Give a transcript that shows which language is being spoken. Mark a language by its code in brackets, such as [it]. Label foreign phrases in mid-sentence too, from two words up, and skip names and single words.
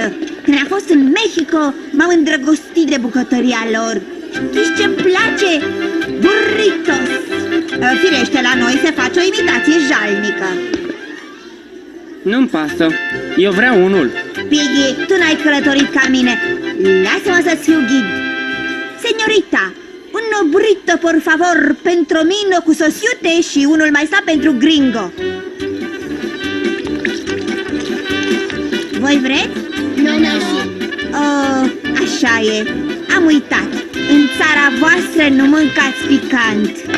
[ro] Când am fost în Mexico, m-am îndrăgostit de bucătăria lor. Știți ce-mi place? Burritos. Firește, la noi se face o imitație jalnică. Nu-mi pasă. Eu vreau unul. Piggy, tu n-ai călătorit ca mine. Lasă-mă să-ți fiu ghid. [es] Señorita, un burrito, por favor, [ro] pentru mine cu sosiute și unul mai sa pentru gringo. Voi vreți? Nu, mersi. Oh, așa e. Am uitat. În țara voastră nu mâncați picant.